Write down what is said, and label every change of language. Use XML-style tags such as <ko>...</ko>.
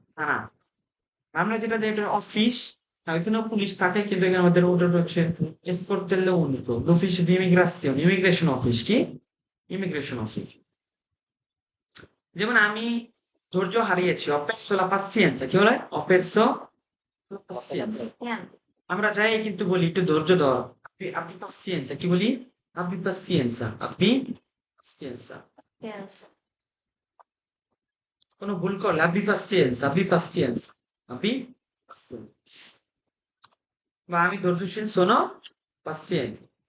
<bn>হ্যাঁ, আমরা যেটা দিই এটা অফিস। ওইখানেও পুলিশ থাকে কিন্তু এখানে আমাদের ওটা হচ্ছে</bn> <it>sportello unico, l'ufficio di immigrazione,</it> <bn>immigration office. কি ইমিগ্রেশন অফিস। যেমন আমি ধৈর্য হারিয়েছি,</bn> <it>ho perso la pazienza।</it> <bn>কি বলে?</bn> <it>ho perso la pazienza।</it> <bn>আমরা যাই কিন্তু বলি একটু ধৈর্য ধর। আপনি pazienza কি বলি?</bn> <it>abbi pazienza, abbi pazienza।</it> <bn>কোনো ভুল করলে</bn> <it>abbi pazienza, abbi pazienza, abbi pazienza।</it> <bn>বা আমি ধৈর্যশীল, শোনো pazienza।</bn>